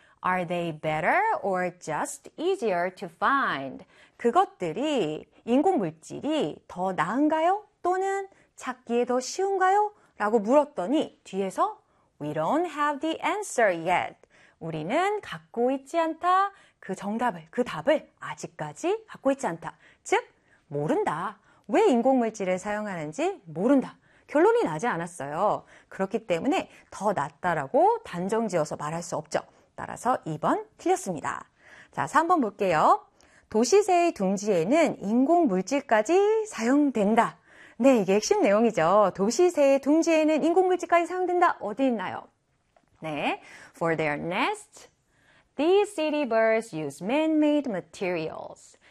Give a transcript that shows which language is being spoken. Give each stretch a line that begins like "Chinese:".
English: Are they better or just easier to find?
Korean: 그것들이 인공물질이 더 나은가요? 또는 찾기에 더 쉬운가요? 라고 물었더니 뒤에서
English: We don't have the answer yet.
Korean: 우리는 갖고 있지 않다. 그 정답을, 그 답을 아직까지 갖고 있지 않다. 즉, 모른다. 왜 인공물질을 사용하는지 모른다. 결론이 나지 않았어요. 그렇기 때문에 더 낫다라고 단정지어서 말할 수 없죠. 따라서 2번 틀렸습니다. 자, 3번 볼게요. 도시새의 둥지에는 인공물질까지 사용된다. 네, 이게 핵심 내용이죠. 도시새의 둥지에는 인공물질까지 사용된다. 어디 있나요?
English: 네, for their nest, these city birds use man-made materials.